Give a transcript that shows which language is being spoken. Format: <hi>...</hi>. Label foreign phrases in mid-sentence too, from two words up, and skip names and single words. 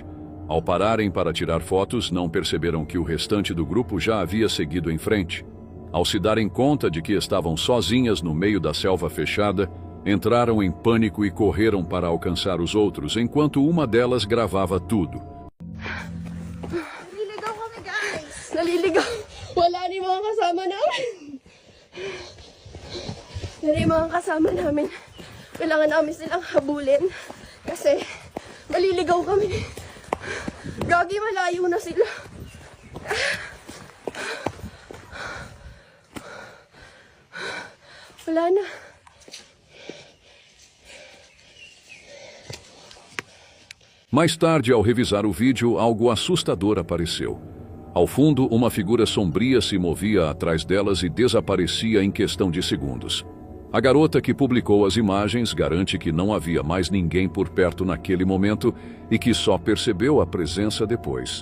<pt>Ao pararem para tirar fotos, não perceberam que o restante do grupo já havia seguido em frente. Ao se darem conta de que estavam sozinhas no meio da selva fechada, Entraram em pânico e correram para alcançar os outros, enquanto uma delas gravava tudo.</pt> <tl>Naliligaw kami, guys. Naliligaw. Wala ni mga kasama namin. Dari mga kasama namin. Kailangan namin silang habulin. Kasi maliligaw kami. Gagi, malayo na sila. Wala na.</tl> <pt>Mais tarde, ao revisar o vídeo, algo assustador apareceu. Ao fundo, uma figura sombria se movia atrás delas e desaparecia em questão de segundos. A garota que publicou as imagens garante que não havia mais ninguém por perto naquele momento e que só percebeu a presença depois.</pt>